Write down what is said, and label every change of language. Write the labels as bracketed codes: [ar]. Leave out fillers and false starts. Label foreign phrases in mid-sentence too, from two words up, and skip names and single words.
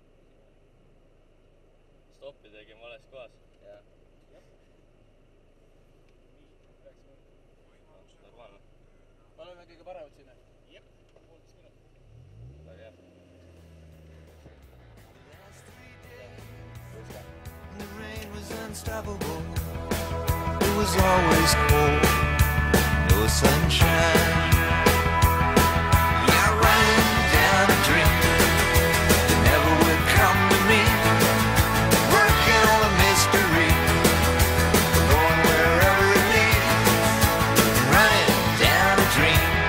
[et] Stoppi tegin vales kohas. Jah. Normaalne. Oleme kõige paremad sinna? Jep, 1,5 minutit. Väga hea. [en] The rain was unstoppable. It was always cold, no sunshine. Yeah, running down a dream that never would come to me, working on a mystery, going wherever it leads, running down a dream.